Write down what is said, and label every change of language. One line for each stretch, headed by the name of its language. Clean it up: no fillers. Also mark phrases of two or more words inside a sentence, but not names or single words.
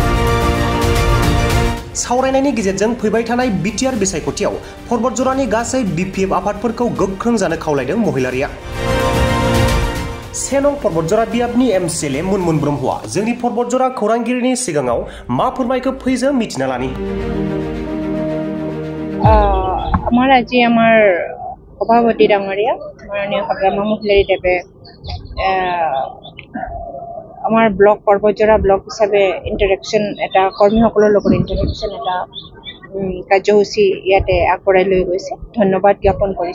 Bodo: सावरायनायनि गेजेरजों फैबाय थानाय बिटिआर बिसायख'थियाव पर्बतजरानि गासै BPF आफादफोरखौ गोख्रों जानो खावलायदों महिलारिया। 1 नं पर्बतजरा बियाबनि MCLA मुनमुन ब्रह्मआ जोंनि पर्बतजरा खौरांगिरिनि सिगाङाव मा फोरमायखो फैजों मिथिना लानि।
Assamese: আমাৰ আজি আমাৰ সভাপতি ডাঙৰীয়া মাননীয় হাগ্ৰামা মহিলাৰীদেৱে আমাৰ ব্লক पर्बतजरा ব্লক হিচাপে ইণ্টাৰেকশ্যন এটা কৰ্মীসকলৰ লগত ইণ্টাৰেকশ্যন এটা কাৰ্যসূচী ইয়াতে আগবঢ়াই লৈ গৈছে, ধন্যবাদ জ্ঞাপন কৰিছে।